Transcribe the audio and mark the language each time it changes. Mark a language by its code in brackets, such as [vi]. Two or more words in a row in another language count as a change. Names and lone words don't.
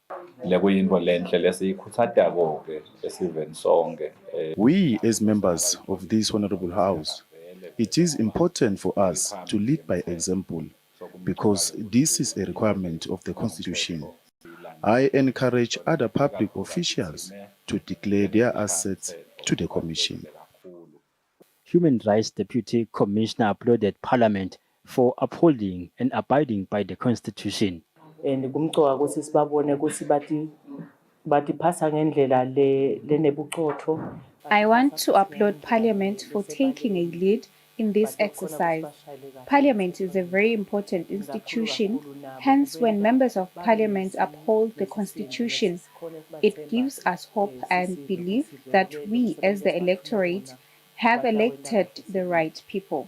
[en] We, as members of this Honorable House, it is important for us to lead by example because this is a requirement of the Constitution. I encourage other public officials to declare their assets to the Commission. Human Rights Deputy Commissioner applauded Parliament for upholding and abiding by the Constitution. [ss] And kumcoka ukuthi sibabone ukuthi batiphatha ngendlela lenebuchotho. [en] I want to applaud Parliament for taking a lead in this exercise. Parliament is a very important institution, hence when members of Parliament uphold the Constitution, it gives us hope and belief that we as the electorate have elected the right people.